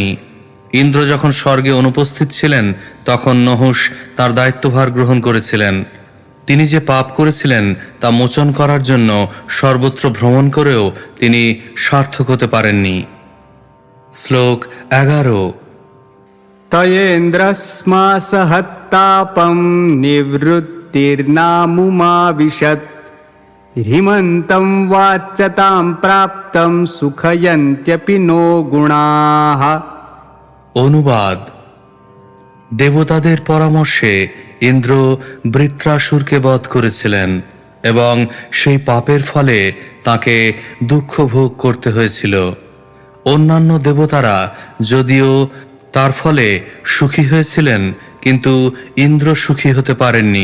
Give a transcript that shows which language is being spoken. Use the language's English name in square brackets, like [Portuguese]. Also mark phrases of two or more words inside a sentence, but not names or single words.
[Bangla] ইন্দ্র যখন স্বর্গে অনুপস্থিত ছিলেন তখন নহুষ তার দায়িত্বভার গ্রহণ করেছিলেন। তিনি যে পাপ করেছিলেন তা মোচন করার জন্য সর্বত্র ভ্রমণ করেও তিনি সার্থক হতে পারেননি। শ্লোক 11। [Sanskrit] तयेन्द्रस्मासहत्तापं निवृत्तिर्नामुमाविशत् ह्रीमन्तं वाच्यतां प्राप्तं सुखयन्त्यपि नो गुणाः। [Bangla] অনুবাদ: দেবতাদের পরামর্শে ইন্দ্র বৃত্রাসুরকে বধ করেছিলেন এবং সেই পাপের ফলে তাকে দুঃখ ভোগ করতে হয়েছিল। অন্যান্য দেবতারা যদিও তার ফলে সুখী হয়েছিলেন, কিন্তু ইন্দ্র সুখী হতে পারেননি।